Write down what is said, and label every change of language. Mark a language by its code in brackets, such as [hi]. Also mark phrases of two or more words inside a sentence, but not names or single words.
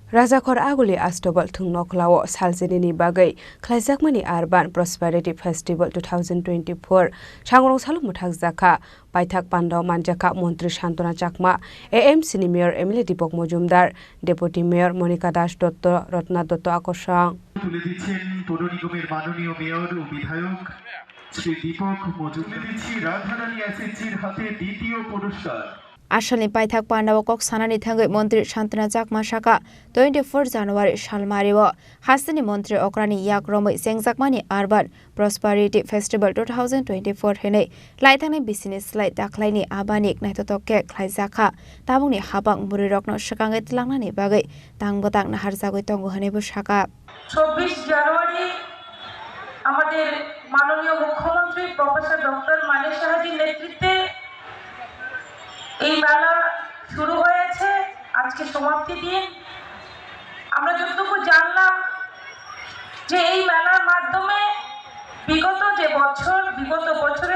[trp] Rajakor Aguli Astobal Tung Noklawo Salzenini Bagai Klaijakmani Arban Prosperity Festival 2024 Changrong Saluk Muthak Zaka Paithak Pandau Manjaka Montri Shantona Chakma AMC ni Mayor Emily Dipok Mojumdar [en] Deputy Mayor [trp] Monica Das Dotto Rotna Dotto Akosang [bn] তুলে দিচ্ছেন পৌর নিগমের মাননীয় মেয়র ও বিধায়ক শ্রী দীপক মজুমদার দিচ্ছি রাধারানী এসএসজির হাতে দ্বিতীয় পুরস্কার [trp] Ashalni Paithak Pandau Kok Sanani Thangai Montri Shantona Chakma Shaka 24 January Shalmariwo Hasani Montri Okrani Yak Romoi Sengjakmani Urban Prosperity Festival 2024 hene Laithani business lai daklaini abanik naitotoke Klaijaka Tabungni habang burirokno shakangai tilangnani bagai tangbotang naharjagoi tongo hanebo Shaka [bn] 24 জানুয়ারি আমাদের মাননীয় মুখ্যমন্ত্রী প্রফেসর ডক্টর মানিক সাহাজির নেতৃত্বে এই মেলা শুরু হয়েছে আজকে সমাপ্তি দিন আমরা যতটুকু জানলাম যে এই মেলার মাধ্যমে বিগত বছরে